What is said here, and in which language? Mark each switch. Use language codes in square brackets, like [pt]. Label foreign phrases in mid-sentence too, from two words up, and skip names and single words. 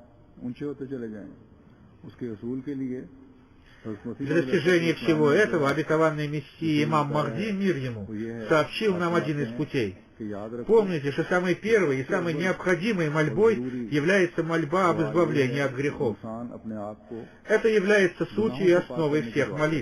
[ur] اونچے ہوتے چلے جائیں گے۔ اس کے اصول کے لیے [ru] Для достижения всего этого обетованный Мессия имам Махди, мир ему, сообщил нам один из путей. Помните, что самой первой и самой необходимой мольбой является мольба об избавлении от грехов. Это является сутью и основой всех молитв.